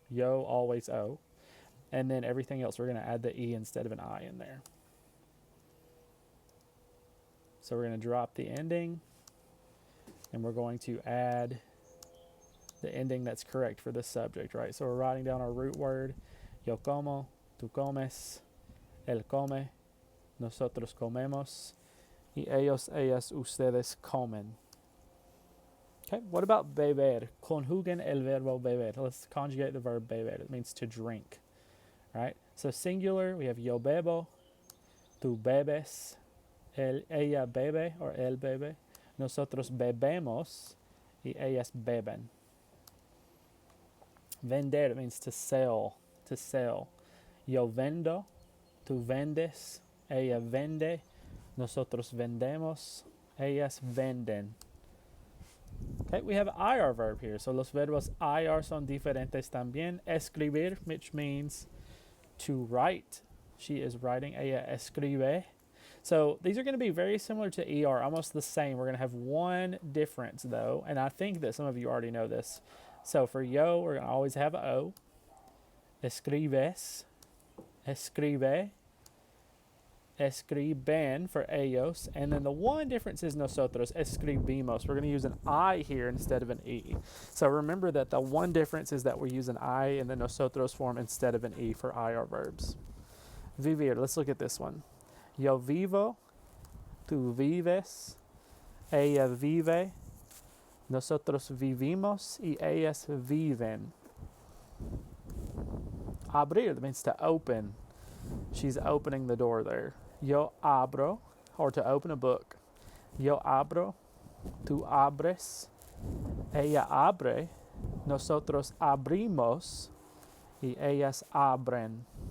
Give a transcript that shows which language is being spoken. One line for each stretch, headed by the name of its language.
English: Yo always O. And then everything else, we're going to add the E instead of an I in there. So we're going to drop the ending, and we're going to add the ending that's correct for this subject, right? So we're writing down our root word.
Spanish: Yo como, tú comes, él come, nosotros comemos, y ellos, ellas, ustedes comen.
English: Okay, what about beber?
Spanish: Conjuguen el verbo beber.
English: Let's conjugate the verb beber. It means to drink, right? So singular, we have
Spanish: yo bebo, tú bebes, ella bebe or él bebe, nosotros bebemos, y ellas beben. Vender,
English: it means to sell, to sell.
Spanish: Yo vendo, tú vendes, ella vende, nosotros vendemos, ellas venden.
English: Okay, we have IR verb here.
Spanish: So los verbos IR son diferentes también.
English: Escribir, which means to write. She is writing.
Spanish: Ella escribe.
English: So these are going to be very similar to ER, almost the same. We're going to have one difference though, and I think that some of you already know this. So for yo, we're going to always have O.
Spanish: Escribes, escribe, escriben
English: for ellos, and then the one difference is
Spanish: nosotros, escribimos.
English: We're going to use an I here instead of an E. So remember that the one difference is that we use an I in the nosotros form instead of an E for IR verbs. Vivir, let's look at this one.
Spanish: Yo vivo, tú vives, ella vive, nosotros vivimos, y ellas viven.
English: Abrir, that means to open. She's opening the door there.
Spanish: Yo abro,
English: or to open a book.
Spanish: Yo abro, tú abres, ella abre, nosotros abrimos, y ellas abren.